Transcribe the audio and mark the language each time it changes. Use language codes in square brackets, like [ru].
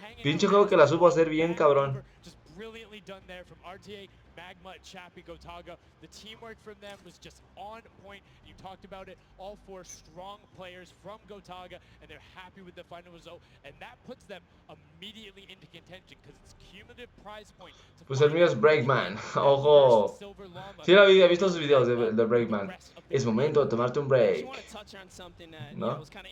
[es] Pinche juego que la supo hacer bien, cabrón. [en] Just brilliantly done there from RTA, Magma, Chappy, Gotaga. The teamwork from them was just on point. You talked about it. All four strong players from Gotaga, and they're happy with the final result. And that puts them immediately into contention because it's cumulative prize point. [es] Pues el mío es Breakman. Ojo. Sí, he visto sus videos de Breakman. Es momento de tomarte un break. ¿No?